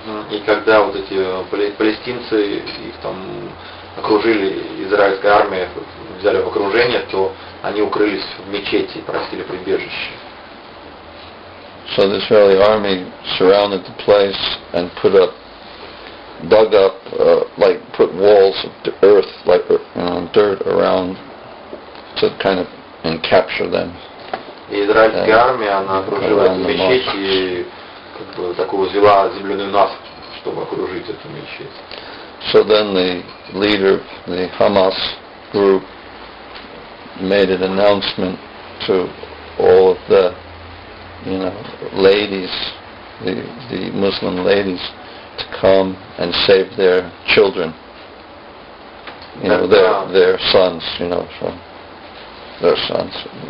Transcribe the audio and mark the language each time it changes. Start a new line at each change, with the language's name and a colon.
Russian: И когда вот эти палестинцы, их там окружили, израильская армия взяли в окружение, то они укрылись в мечети и просили прибежище.
English: So the Israeli army surrounded the place and dug up, put walls of earth, dirt around to kind of capture them.
Russian: И израильская армия, она окружила эту мечеть и такую взяла земляную насыпь, чтобы окружить эту мечеть.
English: So then the leader of the Hamas group made an announcement to all of the, ladies, the Muslim ladies, to come and save their children, their sons, so their sons.